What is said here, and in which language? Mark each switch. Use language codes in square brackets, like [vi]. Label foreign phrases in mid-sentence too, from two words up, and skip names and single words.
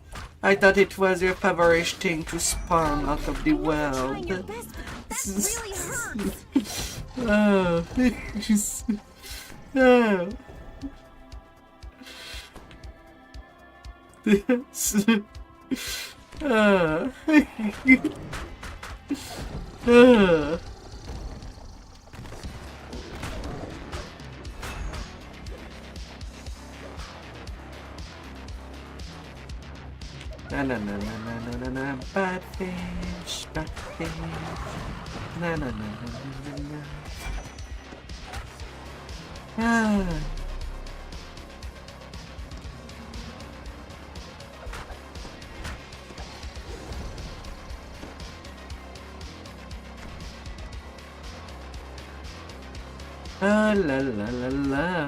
[en] I thought it was your favorite thing to spawn out of the Trying your world. best, but that really hurts. Oh, just, oh. This, oh. Oh. Na na na na na na na batfish, batfish. Na na na na na na. Ah. Ah la la la la.